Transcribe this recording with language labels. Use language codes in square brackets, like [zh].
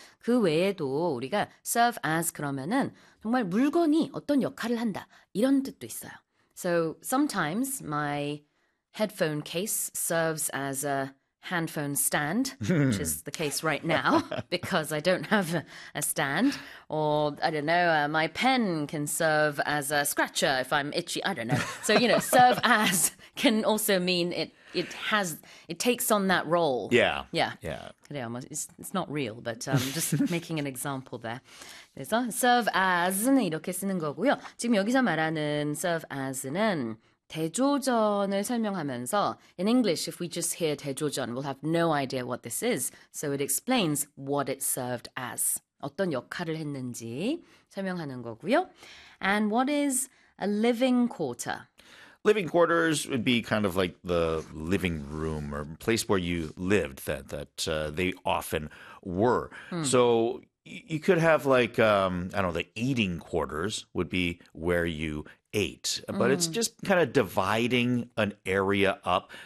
[ko] 그 외에도 우리가 [en] serve as [ko] 그러면은 정말 물건이 어떤 역할을 한다 이런 뜻도 있어요. [en] So sometimes my headphone case serves as a handphone stand, which is the case right now because I don't have a stand. Or I don't know, my pen can serve as a scratcher if I'm itchy. I don't know. So serve as can also mean it takes on that role. Yeah, it's not real, but just making an example there. [ko] 그래서 serve as는 이렇게 쓰는 거고요. 지금 여기서 말하는 serve as는 대조전을 설명하면서 [en] in English, if we just hear 대조전, we'll have no idea what this is. So it explains what it served as. [ko] 어떤 역할을 했는지 설명하는 거고요. [en] And what is a living quarter? Living quarters would be kind of like the living room or place where you lived that they often were. So you could have like I don't know, the eating quarters would be where you ate, but it's just kind of dividing an area up.